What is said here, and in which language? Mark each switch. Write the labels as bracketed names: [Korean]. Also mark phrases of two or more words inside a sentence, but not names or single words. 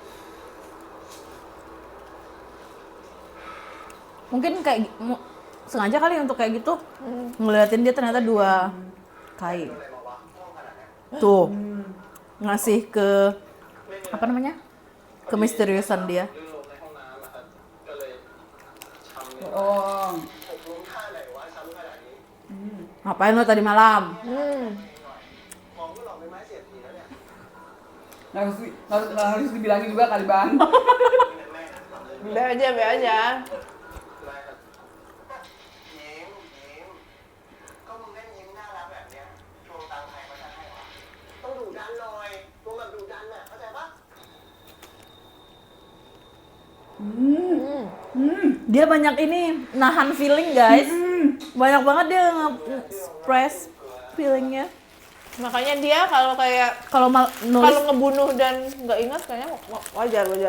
[Indonesian] Mungkin kayak sengaja kali untuk kayak gitu ngeliatin dia ternyata dua kain. Tuh ngasih ke apa namanya kemisteriusan dia. [Thai] ลื่นลงในห้องน้ำนะครับก็เลยช้ำเนี่ย [Indonesian] Oh. [Thai] หกล้มท่าไหนวะช้ำขนาดนี้ [Indonesian] Ngapain lo tadi malam? [Thai] มองก็หลอกเป็นไม้เสียบทีแล้วเนี่ย [Indonesian] Nggak harus dibilangin juga kali bang. [Thai] แม่ทำเลย [Indonesian] Be aja, be aja. [Thai] ได้ครับยิ้มก็มึงเล่นยิ้มน่ารักแบบเนี้ยทวงตังค์ใครเขาจะให้วะต้องดุดันหน่อยทวงแบบดุดันน่ะเข้าใจปะ [Indonesian] Dia banyak ini nahan feeling guys. Banyak banget dia nge-express feelingnya. Makanya dia kalau kayak Kalau nulis kalau ngebunuh dan nggak ingat kayaknya wajar.